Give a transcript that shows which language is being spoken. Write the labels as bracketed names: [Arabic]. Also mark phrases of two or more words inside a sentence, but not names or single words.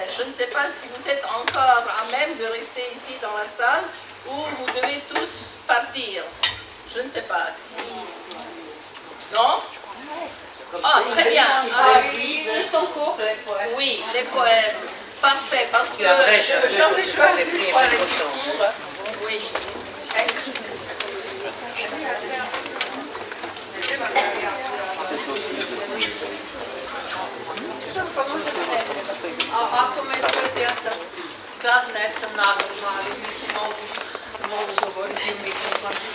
[French] Je ne sais pas si vous êtes encore à même de rester ici dans la salle ou vous devez tous partir. Je ne sais pas si... Non? Ah, très bien. Ah, ils sont courts, les poèmes. Oui, les poèmes. Parfait, parce que j'aurais choisi pour les lectures. Oui. [Croatian] Ako me čujete, ja sam glasna jer sam nagodna, ali mislim mogu govoriti u mikrofon.